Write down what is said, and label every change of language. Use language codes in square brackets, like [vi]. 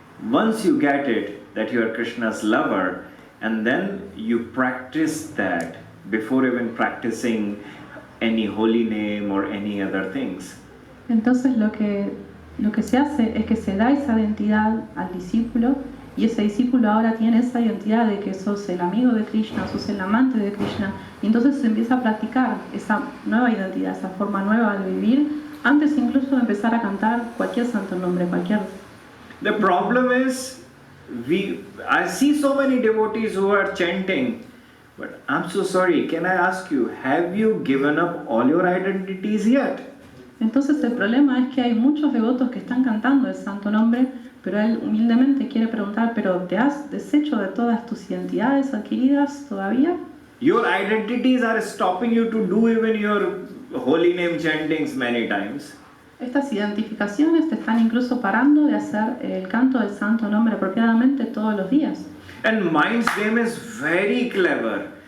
[en] Once you get it, that you are Krishna's lover, and then you practice that before even practicing any holy name or any other things. [es] Entonces lo que se hace es que se da esa identidad al discípulo y ese discípulo ahora tiene esa identidad de que sos el amigo de Krishna, sos el amante de Krishna, y entonces se empieza a practicar esa nueva identidad, esa forma nueva de vivir, antes incluso de empezar a cantar cualquier santo nombre, cualquier. [en] The problem is, I see so many devotees who are chanting, but I'm so sorry, can I ask you, have you given up all your identities yet? [es] Entonces el problema es que hay muchos devotos que están cantando el santo nombre, pero él humildemente quiere preguntar, ¿pero te has deshecho de todas tus identidades adquiridas todavía? [en] Your identities are stopping you to do even your holy name chantings many times. [es] Estas identificaciones te están incluso parando de hacer el canto del santo nombre apropiadamente todos los días. [en] And mind's game is very clever.